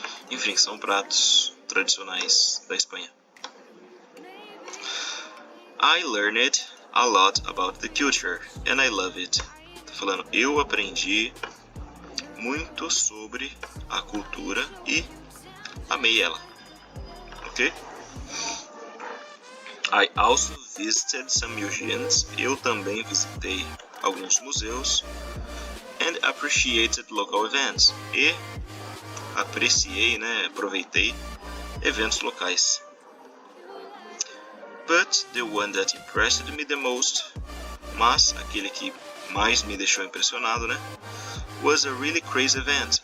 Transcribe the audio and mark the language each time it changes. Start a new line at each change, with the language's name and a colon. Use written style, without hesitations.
Portuguese: Enfim, são pratos tradicionais da Espanha.
English: I learned a lot about the culture and I love it.
Portuguese: Tá falando, eu aprendi muito sobre a cultura e amei ela. Ok?
English: I also visited some museums.
Portuguese: Eu também visitei alguns museus.
English: And appreciated local events.
Portuguese: E apreciei, aproveitei eventos locais.
English: But the one that impressed me the most,
Portuguese: mas aquele que mais me deixou impressionado,
English: was a really crazy event.